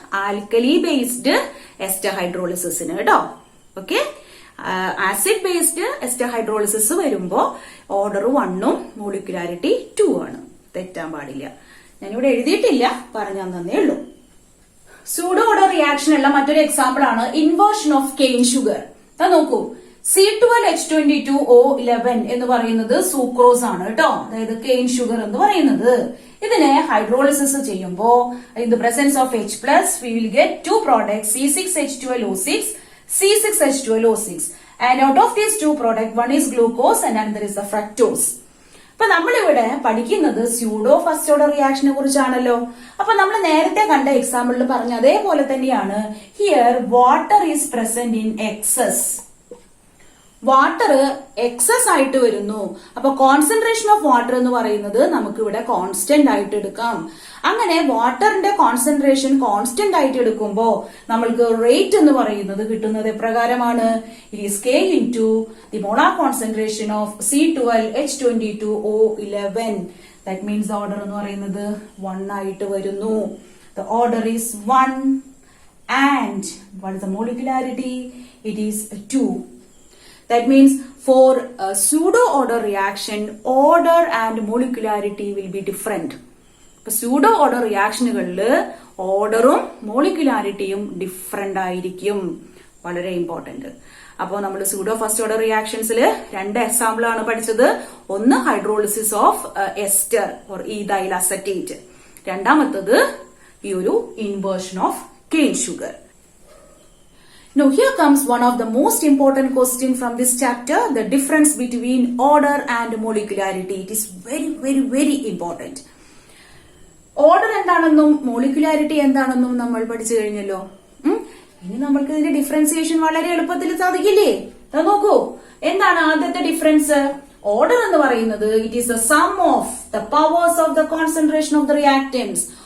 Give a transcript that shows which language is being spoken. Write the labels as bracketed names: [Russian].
[Malayalam] Alkali based ester ഹൈഡ്രോളിസിന് കേട്ടോ. Okay, acid based ester hydrolysis വരുമ്പോ order 1ഉം molecularity 2 ആണ്. തെറ്റാൻ പാടില്ല. ഞാനിവിടെ എഴുതിയിട്ടില്ല, പറഞ്ഞു തന്നേ ഉള്ളൂ. സ്യൂഡോ ഓർഡർ റിയാക്ഷൻ ഉള്ള മറ്റൊരു എക്സാമ്പിൾ ആണ് ഇൻവേർഷൻ ഓഫ് കെയിൻ ഷുഗർ. നോക്കൂ, C12H22O11 എന്ന് പറയുന്നത് സൂക്രോസ് ആണ് കേട്ടോ. അതായത് കെയിൻ ഷുഗർ എന്ന് പറയുന്നത്. ഇതിനെ ഹൈഡ്രോളിസിസ് ചെയ്യുമ്പോ [English] In the presence of H+, we will get two products C6H12O6, C6H12O6, and out of these two products, one is glucose and another is the fructose. [Malayalam] അപ്പൊ നമ്മളിവിടെ പഠിക്കുന്നത് സ്യൂഡോ ഫസ്റ്റ് ഓർഡർ റിയാക്ഷനെ കുറിച്ചാണല്ലോ. അപ്പൊ നമ്മൾ നേരത്തെ കണ്ട എക്സാമ്പിളിൽ പറഞ്ഞ അതേപോലെ തന്നെയാണ് [English] Here water is present in excess. [Malayalam] Water excess ആയിട്ട് വരുന്നു. അപ്പൊ കോൺസെൻട്രേഷൻ ഓഫ് വാട്ടർ എന്ന് പറയുന്നത് നമുക്ക് ഇവിടെ കോൺസ്റ്റന്റ് ആയിട്ട് എടുക്കാം. അങ്ങനെ വാട്ടറിന്റെ കോൺസെൻട്രേഷൻ കോൺസ്റ്റന്റ് ആയിട്ട് എടുക്കുമ്പോ നമ്മൾക്ക് റേറ്റ് എന്ന് പറയുന്നത് കിട്ടുന്നത് എപ്രകാരമാണ്? [English] It is K into the molar concentration of C12H22O11. That means the order [Malayalam] എന്ന് പറയുന്നത് 1 ആയിട്ട് വരുന്നു. [English] The order is 1 and what is the molecularity? It is 2. That means for a pseudo order reaction, order and molecularity will be different. [Malayalam] Pseudo order റിയാക്ഷനുകളിൽ ഓർഡറും മോളിക്കുലാരിറ്റിയും different ആയിരിക്കും. വളരെ important. അപ്പോൾ നമ്മൾ pseudo first order റിയാക്ഷൻസിൽ 2 example ആണ് പഠിച്ചത്. ഒന്ന് hydrolysis of ester or ethyl acetate, രണ്ടാമത്തത് ഈ ഒരു inversion of cane sugar. [English] Now here comes one of the most important question from this chapter, the difference between order and molecularity. It is very very very important. [Malayalam] Order എന്താണെന്നും molecularity എന്താണെന്നും നമ്മൾ പഠിച്ചു കഴിഞ്ഞല്ലോ. ഇനി നമ്മൾക്ക് ഇതിന്റെ ഡിഫറൻസിയേഷൻ വളരെ എളുപ്പത്തിൽ സാധിക്കില്ലേ? നോക്കൂ, എന്താണ് ആദ്യത്തെ ഡിഫറൻസ്? [English] order [Malayalam] എന്ന് പറയുന്നത് [English] It is the sum of the powers of the concentration of the reactants.